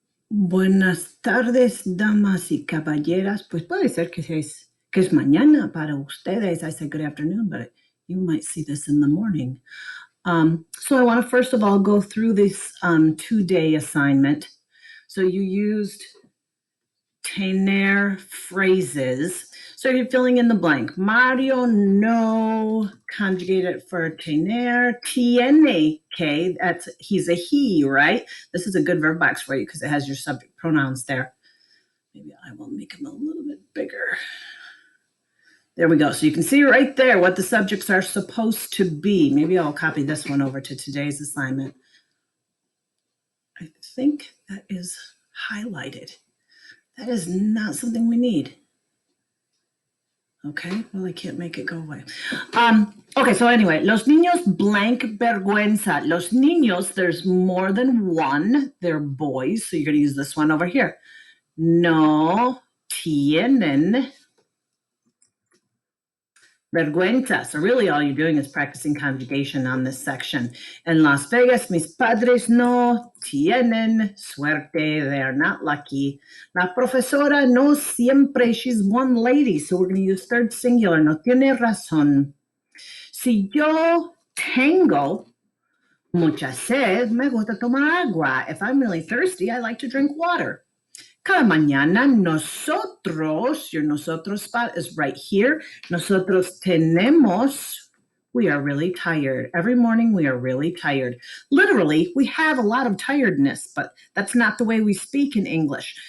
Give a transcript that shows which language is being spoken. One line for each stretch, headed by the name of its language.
Spanish: Buenas tardes, damas y caballeras. Pues puede ser que es mañana para ustedes.
English: I said good afternoon, but you might see this in the morning. So I want to first of all go through this 2-day assignment. So you used tener phrases. So you're filling in the blank. Mario no conjugated for tener.
Spanish: Tiene que,
English: he's a he, right? This is a good verb box for you because it has your subject pronouns there. Maybe I will make them a little bit bigger. There we go. So you can see right there what the subjects are supposed to be. Maybe I'll copy this one over to today's assignment. I think that is highlighted. That is not something we need. Okay, well, I can't make it go away. Okay, so anyway,
Spanish: los niños
English: blank vergüenza.
Spanish: Los niños,
English: there's more than one. They're boys, so you're going to use this one over here.
Spanish: No tienen vergüenza.
English: So really all you're doing is practicing conjugation on this section.
Spanish: En Las Vegas, mis padres no tienen suerte.
English: They are not lucky.
Spanish: La profesora no siempre,
English: she's one lady. So we're going to use third singular.
Spanish: No tiene razón. Si yo tengo mucha sed, me gusta tomar agua.
English: If I'm really thirsty, I like to drink water.
Spanish: Cada mañana nosotros,
English: your nosotros spot is right here.
Spanish: Nosotros tenemos,
English: we are really tired. Every morning we are really tired. Literally, we have a lot of tiredness, but that's not the way we speak in English.